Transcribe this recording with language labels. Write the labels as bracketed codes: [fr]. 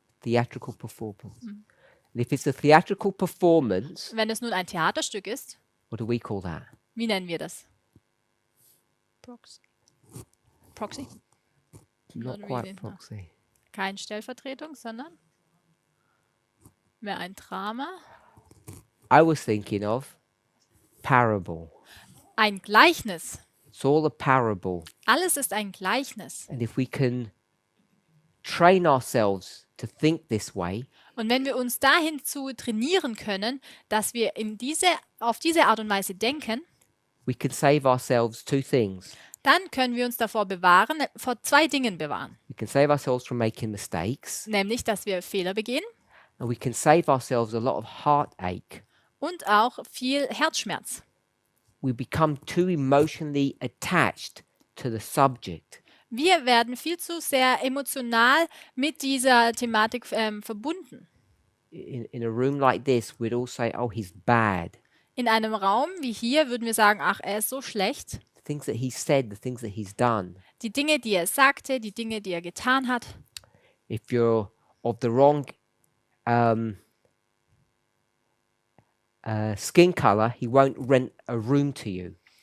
[en] theatrical performance. And if it's a theatrical performance, [de] Wenn es nun ein Theaterstück ist, [en] what do we call that? [de] wie nennen wir das? [en] Proxy? Not Not quite really, no. proxy. [de] Kein Stellvertretung, sondern mehr ein Drama. [en] I was thinking of parable. [de] Ein Gleichnis. [en] It's all a parable. [de] Alles ist ein Gleichnis. [en] And if we can train ourselves to think this way, [de] Und wenn wir uns dahin zu trainieren können, dass wir auf diese Art und Weise denken, [en] we can save ourselves two things. [de] dann können wir uns vor zwei Dingen bewahren. [en] We can save ourselves from making mistakes, [de] Nämlich, dass wir Fehler begehen [en] and we can save ourselves a lot of heartache. [de] und auch viel Herzschmerz. [en] We become too emotionally attached to the subject. [de] Wir werden viel zu sehr emotional mit dieser Thematik verbunden. [en] In a room like this, we'd all say, oh, he's bad. [de] In einem Raum wie hier würden wir sagen, ach, er ist so schlecht. [en] The things that he said, the things that he's done. [de] Die Dinge, die er sagte, die Dinge, die er getan hat. [en] If you're of the wrong skin color, he won't rent a room to you.